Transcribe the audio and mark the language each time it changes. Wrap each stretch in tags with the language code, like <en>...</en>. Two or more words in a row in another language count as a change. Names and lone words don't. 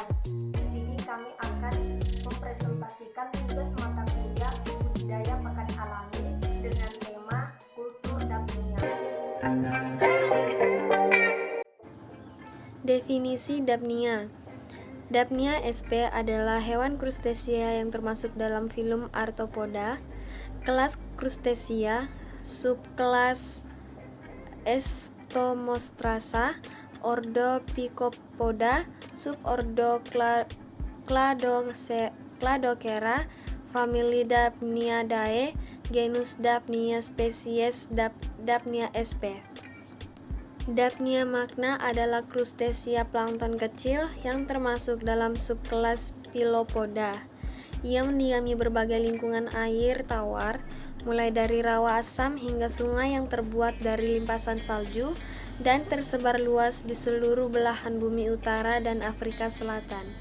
<id>Di sini kami akan mempresentasikan tugas mata kuliah budidaya pakan alami dengan tema kultur Dapnia. Definisi Dapnia. Dapnia sp adalah hewan krustacea yang termasuk dalam filum Arthropoda, kelas Crustacea, subkelas Entomostrata, ordo Pycopoda, subordo Cladocera, famili Dapnidae, genus Dapnia, spesies Dapnia sp. Dapnia magna adalah krustacea plankton kecil yang termasuk dalam subkelas Pilopoda. Ia mendiami berbagai lingkungan air tawar, mulai dari rawa asam hingga sungai yang terbuat dari limpasan salju dan tersebar luas di seluruh belahan bumi utara dan Afrika Selatan.</id>